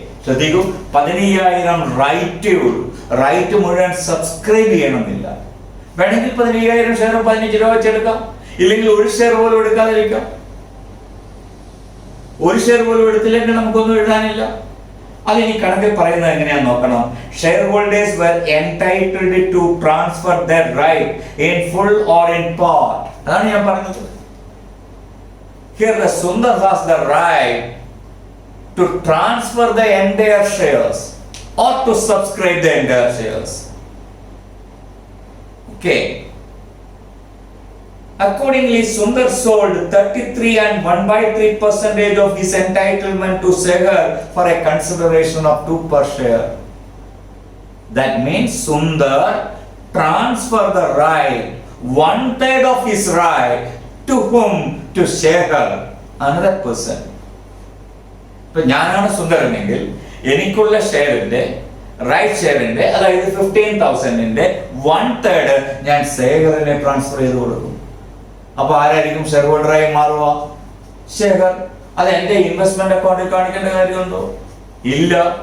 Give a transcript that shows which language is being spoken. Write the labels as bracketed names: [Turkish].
[Malayalam] ശ്രദ്ധിക്കൂ, 15,000 റൈറ്റ് മുഴുവൻ സബ്സ്ക്രൈബ് ചെയ്യണമെന്നില്ല. വേണമെങ്കിൽ 15,000 ഷെയർ 15 രൂപ വെച്ചെടുക്കാം, ഇല്ലെങ്കിൽ ഒരു ഷെയർ പോലും എടുക്കാതിരിക്കാം. ഒരു ഷെയർ പോലും എടുത്തില്ലെങ്കിൽ നമുക്കൊന്നും എഴുതാനില്ല. അതിനി കണക്കിൽ പറയുന്നത് എങ്ങനെയാന്ന് നോക്കണം. [English] Shareholders were entitled to transfer their right in full or in part. [Malayalam] അതാണ് ഞാൻ പറഞ്ഞത്. [English] Here the Sundar has the right to transfer the entire shares or to subscribe the entire shares. Okay. Accordingly, Sundar sold 33 and 1/3% of his entitlement to Segar for a consideration of 2 per share. That means Sundar transferred the right, 1/3 of his right, to whom? To Segar, another person. [Malayalam] ഇപ്പൊ ഞാനാണ് സുന്ദരനെങ്കിൽ എനിക്കുള്ള ഷെയറിന്റെ right ഷെയറിന്റെ, അതായത് 15,000ന്റെ 1/3 ഞാൻ ശേഖറിനെ transfer ചെയ്ത് കൊടുക്കും. അപ്പൊ ആരായിരിക്കും share ഹോൾഡറായി മാറുക? ശേഖർ. അത് എന്റെ ഇൻവെസ്റ്റ്മെന്റ് അക്കൗണ്ടിൽ കാണിക്കേണ്ട കാര്യമുണ്ടോ? ഇല്ല.